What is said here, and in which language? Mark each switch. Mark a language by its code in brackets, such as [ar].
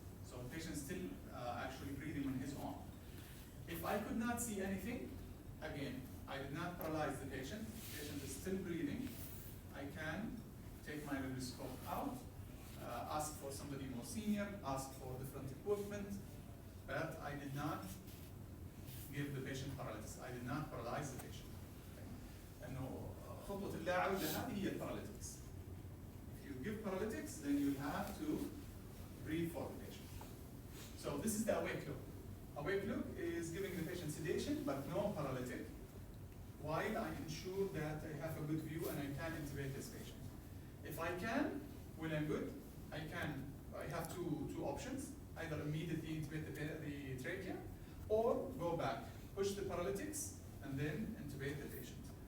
[en] So the patient is still actually breathing on his own. If I could not see anything, again, I did not paralyze the patient is still breathing, I can take my laryngoscope out, ask for somebody more senior, ask for different equipment, but I did not give the patient paralysis. I did not paralyze the patient. [ar] لأنه خطوة اللا عودة هذه هي paralytics. [en] If you give paralytics, then you have to breathe for the patient. So this is the awake look. Awake look is giving the patient sedation but no paralytic, while I ensure that I have a good view and I can intubate this patient. If I can, well and good, I have two options, either immediately intubate the trachea, or go back, push the paralytics, and then intubate the patient.